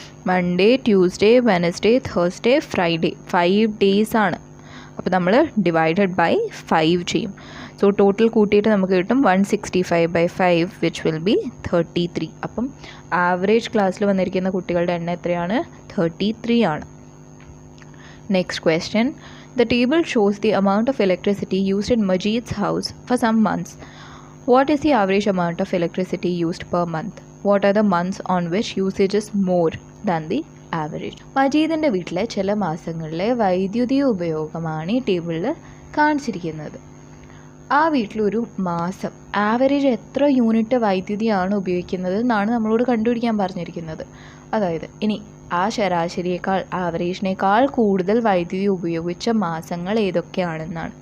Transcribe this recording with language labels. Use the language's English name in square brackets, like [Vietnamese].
[English] Monday, Tuesday, Wednesday, Thursday, Friday, 5 days ആണ്. [Malayalam] അപ്പോൾ നമ്മൾ ഡിവൈഡഡ് ബൈ 5 ചെയ്യും. സോ ടോട്ടൽ കൂട്ടിയിട്ട് നമുക്ക് കിട്ടും 165/5 [English] Which will be 33. [Malayalam] അപ്പം ആവറേജ് ക്ലാസ്സിൽ വന്നിരിക്കുന്ന കുട്ടികളുടെ എണ്ണം എത്രയാണ്? 33 ആണ്. [English] Next question: The table shows the amount of electricity used in Majid's house for some months. What is the average amount of electricity used per month? What are the months on which usage is more than the average? [Malayalam] മജീദിൻ്റെ വീട്ടിലെ ചില മാസങ്ങളിലെ വൈദ്യുതി ഉപയോഗമാണ് ഈ ടേബിളിൽ കാണിച്ചിരിക്കുന്നത്. ആ വീട്ടിലൊരു മാസം ആവറേജ് എത്ര യൂണിറ്റ് വൈദ്യുതിയാണ് ഉപയോഗിക്കുന്നത് എന്നാണ് നമ്മളോട് കണ്ടുപിടിക്കാൻ പറഞ്ഞിരിക്കുന്നത്. അതായത് ഇനി ആ ശരാശരിയേക്കാൾ ആവറേജിനേക്കാൾ കൂടുതൽ വൈദ്യുതി ഉപയോഗിച്ച മാസങ്ങൾ ഏതൊക്കെയാണെന്നാണ്.